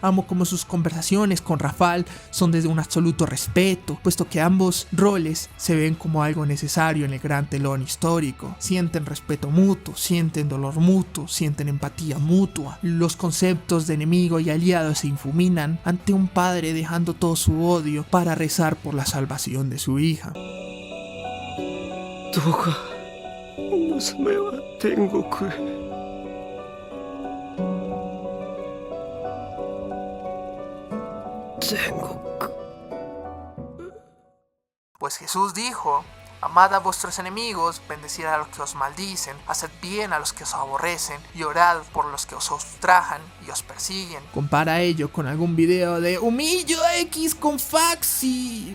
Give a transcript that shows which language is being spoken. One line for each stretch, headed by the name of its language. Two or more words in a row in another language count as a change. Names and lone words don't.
Spanish: Amo como sus conversaciones con Rafal son desde un absoluto respeto, puesto que ambos roles se ven como algo necesario en el gran telón histórico. Sienten respeto mutuo, sienten dolor mutuo, sienten empatía mutua. Los conceptos de enemigo y aliado se infuminan ante un padre dejando todo su odio para rezar por la salvación de su hija.
Japanese: どうか娘は天国へ。天国。
Spanish: Pues Jesús dijo: amad a vuestros enemigos, bendecid a los que os maldicen, haced bien a los que os aborrecen y orad por los que os ultrajan y os persiguen. Compara ello con algún video de Humillo X con Faxi.